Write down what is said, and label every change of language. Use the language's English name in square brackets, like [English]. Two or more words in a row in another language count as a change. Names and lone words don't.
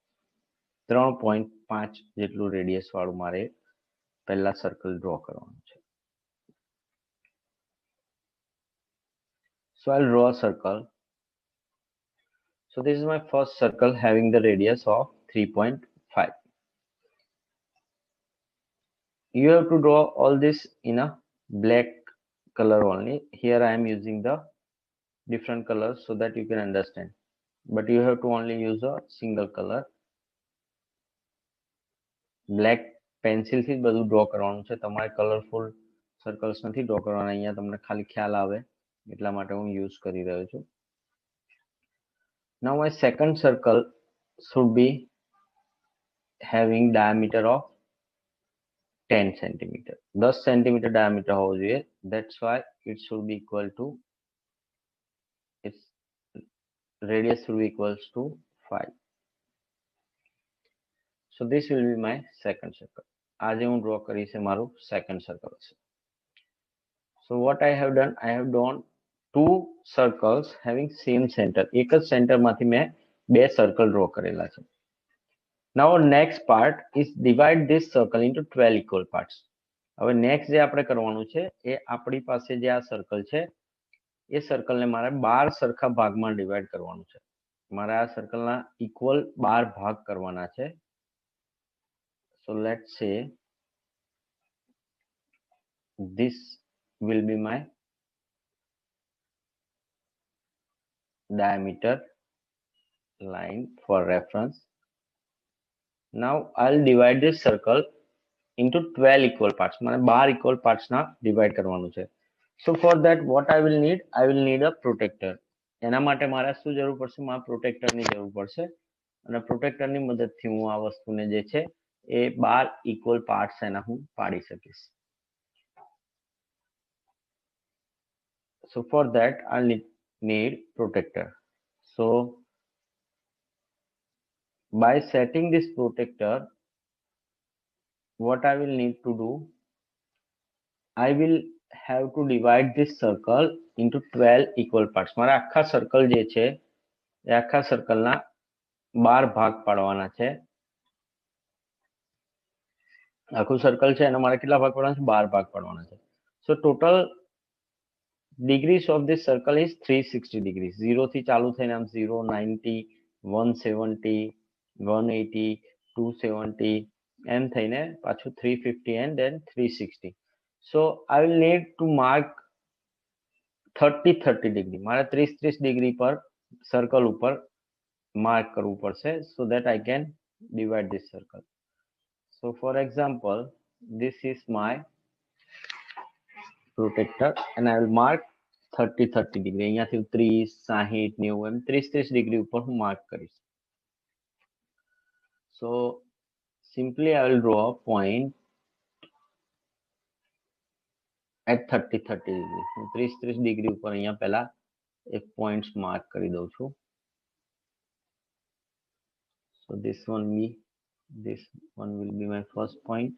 [Gujarati] 3.5 જેટલું રેડિયસ વાળું મારે પહેલા સર્કલ ડ્રો કરવાનું છે. [English] So I'll draw a circle. So this is my first circle having the radius of 3.5. You have to draw all this in a black color only. Here I am using the different colors so that you can understand. But you have to only use a single color. [Gujarati] Black pencil થી બધું draw કરવાનું છે. તમારે [English] colorful circles [Gujarati] નથી ડ્રો કરવાના, અહીંયા તમને ખાલી ખ્યાલ આવે એટલા માટે હું યુઝ કરી રહ્યો છું. [English] Now my second circle should be having diameter of 10 centimeter. 10 centimeter diameter [Gujarati] હોવો જોઈએ. [English] That's why it should be equal to, its radius should be equals to 5. So this will be my second circle. [Gujarati] આજે હું ડ્રો કરીશ મારું [English] second circle [Gujarati] છે. [English] So what I have done, I have drawn two circles having same center. [Gujarati] એક જ સેન્ટર માંથી મેં બે સર્કલ ડ્રો કરેલા છે. [English] Now next part is divide this circle into 12 equal parts. [Gujarati] હવે નેક્સ્ટ જે આપણે કરવાનું છે એ આપણી પાસે જે આ સર્કલ છે એ સર્કલને મારે 12 સરખા ભાગમાં ડિવાઈડ કરવાનું છે. મારે આ સર્કલના ઇક્વલ 12 ભાગ કરવાના છે. [English] So let's say this will be my diameter line for reference. Now I'll divide this circle into 12 equal parts. [Gujarati] મને [English] 12 equal parts [Gujarati] ના divide કરવાનું છે. [English] So for that what I will need a protector. [Gujarati] એના માટે મારે શું જરૂર પડશે? મારે પ્રોટેક્ટર ની જરૂર પડશે અને પ્રોટેક્ટર ની મદદથી હું આ વસ્તુને જે છે એ [English] 12 equal parts [Gujarati] એના હું પાડી શકીશ. [English] So for that I'll need protector. So by setting this protector, what I will need to do, I will have to divide this circle into 12 equal parts. [Gujarati] મારા આખા સર્કલ જે છે એ આખા સર્કલના 12 ભાગ પાડવાના છે. આખું સર્કલ છે એના મારે કેટલા ભાગ પાડવાના છે? 12 ભાગ પાડવાના છે. [English] So total degrees of this circle is 360 degrees. [Gujarati] 0 થી ચાલુ થઈને આમ 0, 90, 170, 180, 270 એમ થઈને પાછું 350 [English] and then [Gujarati] 360. [English] So I will need to mark 30 degree. [Gujarati] મારે 30 ડિગ્રી પર સર્કલ ઉપર માર્ક કરવું પડશે [English] so that I can divide this circle. So for example, this is my protector and I will mark 30 degree. [Gujarati] અહીંયાથી 30, 60, 90 એમ 30 ડિગ્રી ઉપર હું માર્ક કરીશ. [English] So simply I will draw a point at 30 degree. [Gujarati] હું 30 ડિગ્રી ઉપર અહીંયા પહેલા એક [English] points mark [Gujarati] કરી દઉં છું. [English] So this one will be my first point.